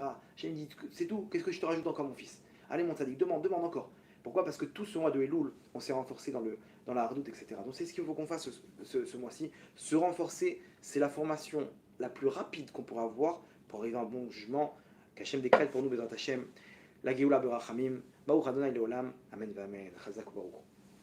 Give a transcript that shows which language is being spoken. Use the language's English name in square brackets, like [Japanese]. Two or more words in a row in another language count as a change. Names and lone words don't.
[French] Hachem dit c'est tout, qu'est-ce que je te rajoute encore, mon fils? Allez, mon tzaddik, demande encore. Pourquoi? Parce que tout ce mois de Elul, on s'est renforcé dans la hardout, etc. Donc c'est ce qu'il faut qu'on fasse ce mois-ci. Se renforcer, c'est la formation la plus rapide qu'on pourra avoir pour arriver à un bon jugement. Qu'Hachem décrète pour nous, [Hebrew] בעזרת השם, [French] la [Hebrew] גאולה ברחמים, ברוך אדוני לעולם, אמן ואמן, חזק ברוך.